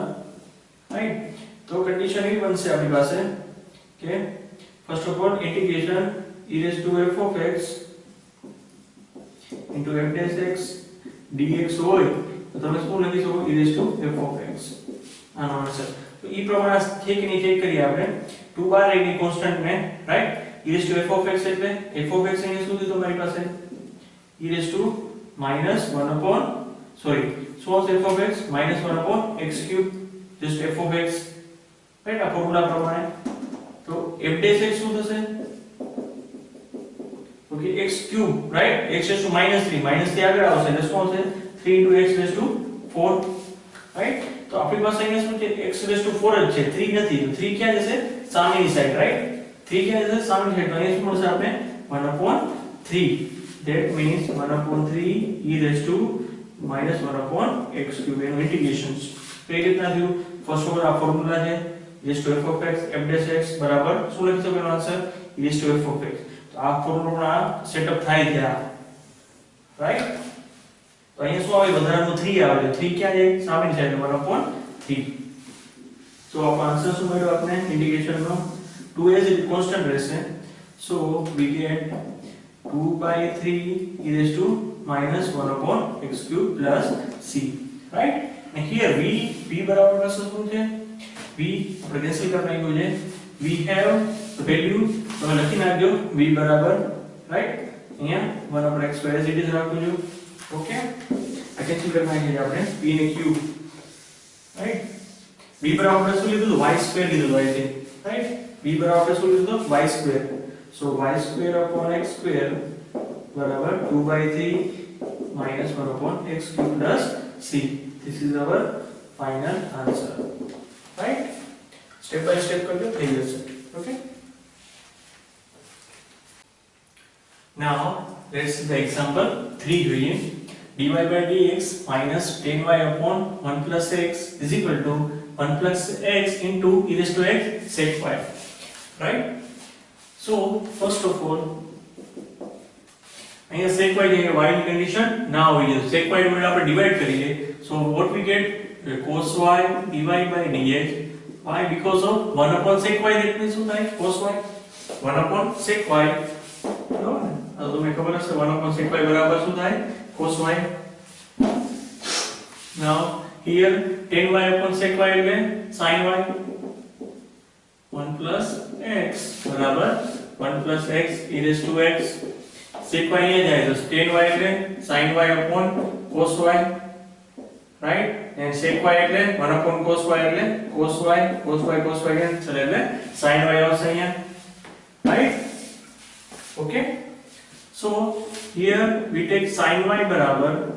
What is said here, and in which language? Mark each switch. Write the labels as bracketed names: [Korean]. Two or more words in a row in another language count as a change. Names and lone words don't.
[Gujarati] રાઈટ, તો કન્ડિશન એ બનશે આપણી પાસે કે [English] first of all integration e raised to f of x into f dash x dx [Gujarati] હોય તો તમે શું લખી શકો? [English] e raised to f of x. [Gujarati] આનો આન્સર તો ઈ પ્રમાણે છે કે નહીં ચેક કરીએ આપણે. 2 બાર રહી ગઈ કોન્સ્ટન્ટ ને, રાઈટ, [English] e raised to f of x એટલે f of x [Gujarati] અહીંયા શું દીધું મારી પાસે? [English] e raised to minus 1 upon, sorry, so f of x minus 1 upon x cube, just f of x. [Gujarati] રાઈટ, આ ફોર્મ્યુલા પ્રમાણે. તો [English] f dash x [Gujarati] શું થશે? ઓકે, [English] x cube, [Gujarati] રાઈટ, [English] x raised to -3, [Gujarati] -3 આગળ આવશે એટલે શું આવશે? [English] 3 into x raised to 4. [Gujarati] રાઈટ, તો આપણી પાસે અહીંયા શું છે x4 જ છે 3 નથી તો 3 ક્યાં જશે સામેની સાઈડ રાઈટ 3 ક્યાં જશે સામેની સાઈડ તો અહીંયા શું મળશે આપણે 1/3 [English] that means 1/3 e raised to minus 1/x cube [Gujarati] એનું ઇન્ટિગ્રેશન કઈ રીતના થયું [English] first of all [Gujarati] આ ફોર્મ્યુલા છે [English] e raised to f of x f dash x [Gujarati] બરાબર શું લખી શકો એનો આન્સર [English] e raised to f of x [Gujarati] તો આ ફોર્મ્યુલા સેટઅપ થાય ત્યાં રાઈટ તો અહીંયા શું આવે વધારાનું 3 આવે છે 3 ક્યાં છે સામેની સાઈડ 1/3 so આપણો આન્સર શું મળ્યો આપણે ઇન્ટિગ્રેશન નો 2 [English] as it constant [Gujarati] રહેશે [English] so we get 2/3 e raised to minus 1/x cube plus c right and here v [Gujarati] બરાબર પાસે શું છે [English] v [Gujarati] આપણે કેન્સલ કરી નાખ્યું છે [English] we have the value તમે [Gujarati] લખી નાખજો v બરાબર રાઈટ અહીંયા 1/x square [English] as it is [Gujarati] રાખજો ઓકે આ કેન્સલ કરી નાખીએ આપણે v ને q રાઈટ v બરાબર શું લીધું [English] y square [Gujarati] લીધું હોય છે રાઈટ v બરાબર શું લીધું [English] y square so y square upon x square [Gujarati] बराबर [English] 2/3 minus 1/x cube plus c this is our final answer right step by step [Gujarati] करके થઈ જશે okay [English] now let's see the example 3 જોઈએ dy by dx minus 10y upon 1 plus x is equal to 1 plus x into e raised to x sec y right so first of all અહીંયા sec y [Gujarati] જે y ની કન્ડિશન ના હોવી જોઈએ [English] sec y [Gujarati] વડે આપણે ડિવાઇડ કરીએ [English] so what we get cos y dy by dx why because of 1 upon sec y that means [Gujarati] શું થાય [English] cos y 1 upon sec y [Gujarati] બરાબર ને આ તો તમને ખબર હશે [English] 1 upon sec y [Gujarati] બરાબર શું થાય [English] cos y now here 10y upon sec y એટલે sin y 1 plus x બરાબર 1 plus x e raised to x sec y [Gujarati] અહીંયા જાય તો [English] 10y એટલે sin y upon cos y right and sec y એટલે 1 upon cos y એટલે cos y cancel એટલે sin y [Gujarati] આવશે અહીંયા [English] right okay so here we take sin y બરાબર